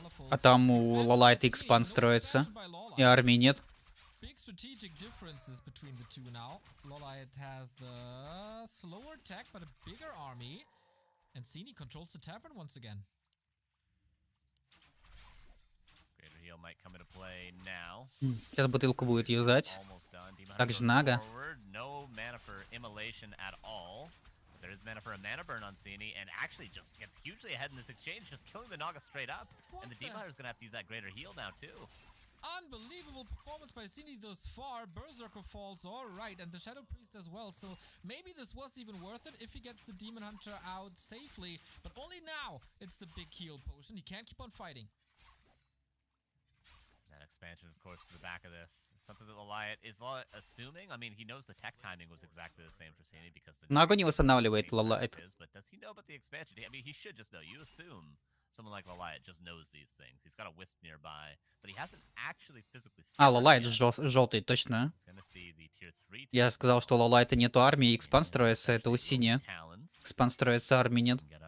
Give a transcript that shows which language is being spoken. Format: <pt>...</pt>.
<ru>А там у LawLiet X-Pan строится. И армии нет.</ru> <en>Big strategic differences between the two now. LawLiet has the slower attack, but a bigger army. And Sini controls the tavern once again. Greater heal might come into play now.</en> <ru>Сейчас бутылку будет юзать.</ru> <en>Almost done. Demon</en> <ru>Также</ru> <en>Hunter goes</en> <ru>Нага.</ru> <en>forward. No mana for Immolation at all. There is mana for a mana burn on Sini, and actually just gets hugely ahead in this exchange, just killing the Naga straight up. And the Demon Hunter's gonna have to use that greater heal now too. Unbelievable performance by Sini thus far. Berserker falls all right, and the Shadow Priest as well. So maybe this was even worth it if he gets the Demon Hunter out safely. But only now it's the big heal potion. He can't keep on fighting. That expansion, of course, to the back of this. Something that LawLiet is assuming. I mean, he knows the tech timing was exactly the same for Sini because the</en> <ru>Нагу не восстанавливает LawLiet.</ru> <en>But does he know about the expansion? I mean, he should just know. You assume someone like LawLiet just knows these things. He's got a Wisp nearby, but he hasn't actually physically.</en> <ru>А, LawLiet желтый, точно. Я сказал, что у LawLiet нету армии, X-Pan строится, это у Sini. X-Pan строится, армии нет.</ru>